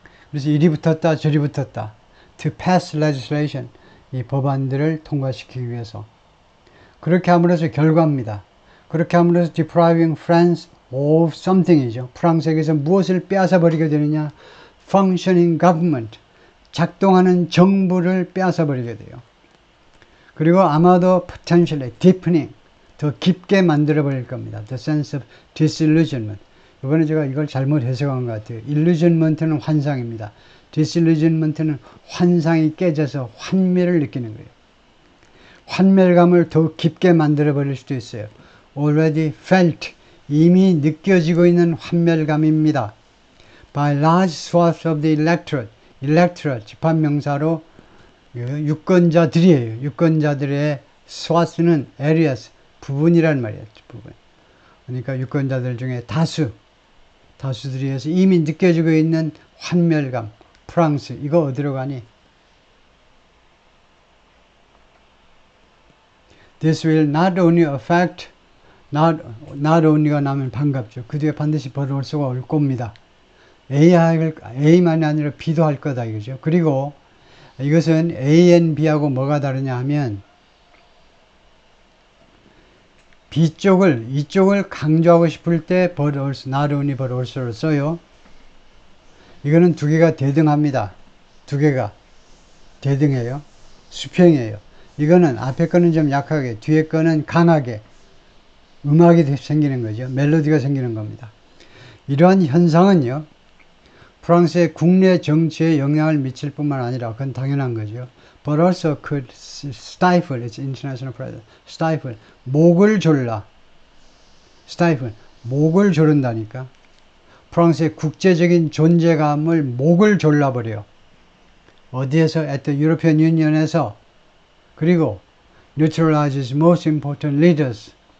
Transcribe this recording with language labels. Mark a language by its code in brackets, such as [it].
[ko] 그래서 이리 붙었다 저리 붙었다. [en] to pass legislation, [ko] 이 법안들을 통과시키기 위해서. 그렇게 함으로써 결과입니다. 그렇게 함으로써 [en] depriving France of something이죠. [ko] 프랑스에게서 무엇을 빼앗아 버리게 되느냐? [en] functioning government, [ko] 작동하는 정부를 빼앗아 버리게 돼요. 그리고 아마도 [en] potentially deepening, [ko] 더 깊게 만들어 버릴 겁니다. [en] the sense of disillusionment. [ko] 이번에 제가 이걸 잘못 해석한 것 같아요. illusionment는 환상입니다. disillusionment는 환상이 깨져서 환멸을 느끼는 거예요. 환멸감을 더 깊게 만들어 버릴 수도 있어요. [en] already felt, [ko] 이미 느껴지고 있는 환멸감입니다. [en] by large swaths of the electorate, [ko] 집합명사로 유권자들이에요. 유권자들의 swaths는 areas, 부분이란 말이에요. 부분. 그러니까 유권자들 중에 다수들이 해서 이미 느껴지고 있는 환멸감. 프랑스, 이거 어디로 가니? [en] This will not only affect, not only가 [ko] 나면 반갑죠. 그 뒤에 반드시 벌어올 수가 올 겁니다. A만이 아니라 B도 할 거다 이거죠. 그리고 이것은 A and B하고 뭐가 다르냐 하면 이쪽을 강조하고 싶을 때 not only but also를 써요. 이거는 두 개가 대등합니다. 두 개가 대등해요. 수평이에요. 이거는 앞에 거는 좀 약하게, 뒤에 거는 강하게 음악이 생기는 거죠. 멜로디가 생기는 겁니다. 이러한 현상은요, 프랑스의 국내 정치에 영향을 미칠 뿐만 아니라 그건 당연한 거죠. [en] But also could stifle its international presence. [ko] stifle, 목을 졸라. stifle, 목을 조른다니까. 프랑스의 국제적인 존재감을 목을 졸라버려요. 어디에서? [en] at the European Union에서. [ko] 그리고 [en] neutralizes most important leaders.